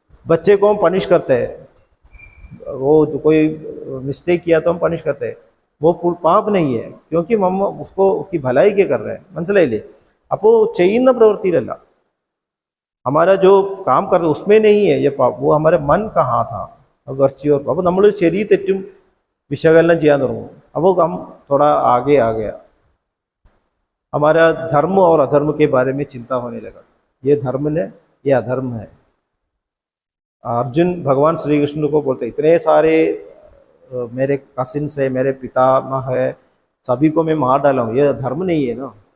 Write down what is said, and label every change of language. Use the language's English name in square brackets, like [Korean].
[Hindi] बच्चे को हम पनिश करते हैं, वो कोई मिस्टेक किया तो हम पनिश करते हैं, वो पाप नहीं है क्योंकि हम उसको उसकी भलाई के कर रहे हैं. [Malayalam] മനസ്സിലായില്ലേ, അപ്പോൾ ചെയ്യുന്ന പ്രവൃത്തിയിലല്ല, [Hindi] हमारा जो काम कर रहे उसमें नहीं है ये पाप, वो हमारे मन का हाथ था वर्च्यू और. [Malayalam] അപ്പോൾ നമ്മൾ ശരി തെറ്റും विशकलन ചെയ്യാൻ തുടങ്ങും. [Hindi] അപ്പോൾ हम थोड़ा आगे आ गया, हमारा धर्म और अधर्म के बारे में चिंता होने लगा. ये धर्म है ये अधर्म है. अर्जुन भगवान श्री कृष्ण को बोलते इतने सारे मेरे कसिन्स है, मेरे पितामह है, सभी को मैं मार डाला हूँ, ये धर्म नहीं है ना.